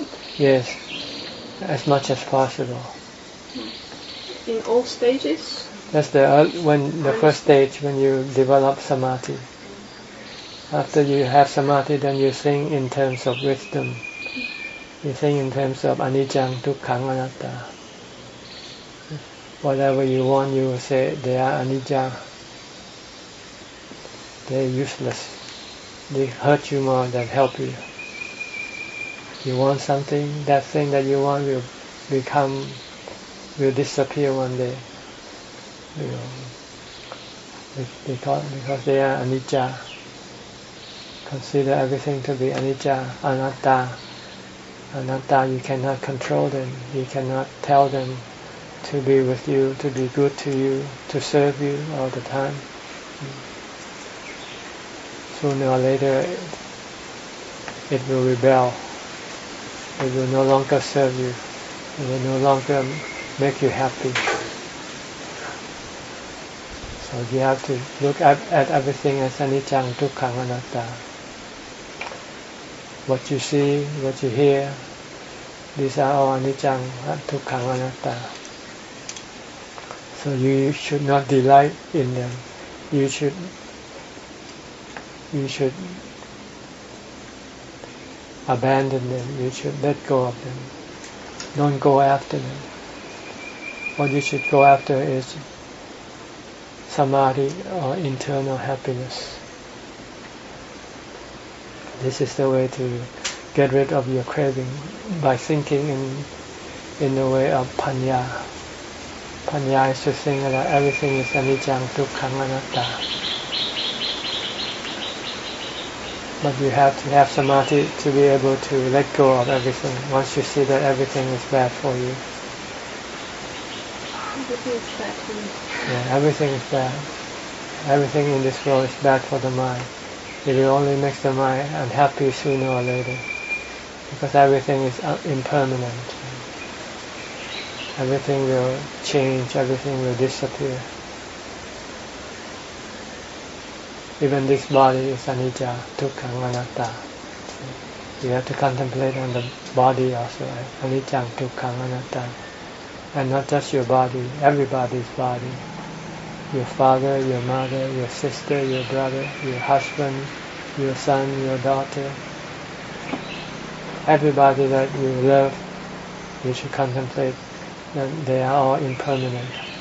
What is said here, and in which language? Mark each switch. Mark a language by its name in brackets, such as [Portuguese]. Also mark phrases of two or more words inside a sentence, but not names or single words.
[English] Yes, as much as possible. In all stages? That's the first stage when you develop samadhi. After you have samadhi, then you think in terms of wisdom. You think in terms of [Pali] anicca, dukkha, anatta. [English] Whatever you want, you will say they are anicca. They are useless. They hurt you more than help you. You want something, that thing that you want will disappear one day. Because they are anicca. Consider everything to be [Pali] anicca, anatta. [English] Anatta, you cannot control them. You cannot tell them to be with you, to be good to you, to serve you all the time. Sooner or later, it will rebel. It will no longer serve you. It will no longer make you happy. So you have to look at everything as [Pali] anicca, dukkha, anatta. [English] What you see, what you hear, these are all [Pali] anicca, dukkha, anatta. [English] So you should not delight in them. You should abandon them. You should let go of them. Don't go after them. What you should go after is samadhi or internal happiness. This is the way to get rid of your craving by thinking in the way of panya. Panya is to think that everything is [Pali] anicca, dukkha, anatta. [English] But you have to have samadhi to be able to let go of everything once you see that everything is bad for you. Everything is bad for me. Yeah, everything is bad. Everything in this world is bad for the mind. It will only make the mind unhappy sooner or later. Because everything is impermanent. Everything will change, everything will disappear. Even this body is [Pali] anicca, dukkha, anatta. [English] You have to contemplate on the body also, [Pali] anicca, dukkha, anatta. [English] And not just your body, everybody's body. Your father, your mother, your sister, your brother, your husband, your son, your daughter. Everybody that you love, you should contemplate that they are all impermanent.